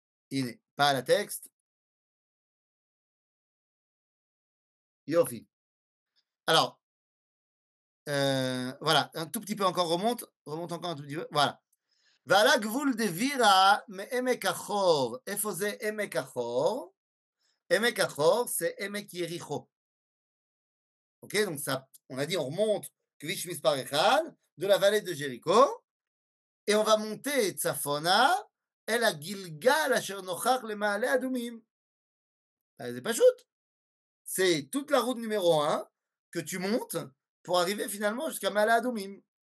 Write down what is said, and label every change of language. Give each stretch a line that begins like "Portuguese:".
French: Il n'est pas la texte. Yofi. Alors, voilà, un tout petit peu encore remonte encore un tout petit peu, voilà.
Hebrew: ועל הגבול דבירה מעמק החור. איפה זה עמק החור? עמק החור, c'est עמק יריחו.
French: Ok, donc ça, on a dit, on remonte כביש מספר 1 de la vallée de Jéricho, et on va monter
Hebrew: צפונה אל הגלגל אשר נוכח למעלה אדומים.
French: C'est pas shoot. C'est toute la route numéro 1 que tu montes pour arriver finalement jusqu'à מעלה אדומים.